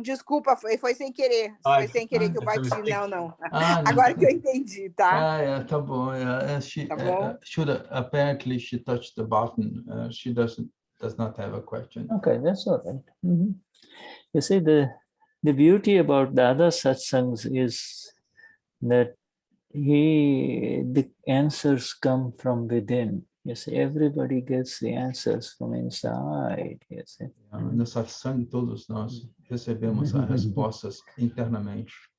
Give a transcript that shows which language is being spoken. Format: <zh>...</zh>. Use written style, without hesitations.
<pt>Desculpa, foi sem querer. Foi sem querer que eu bati. Não. Agora que eu entendi, tá? Tá bom. Tá bom?</pt> <en>Apparently she touched the button. She does not have a question. Okay, that's all right. You see, the beauty about Dada Satsangs is that the answers come from within. You see, everybody gets the answers from inside. You see.</en> <pt>No satsang, todos nós recebemos as respostas internamente.</pt>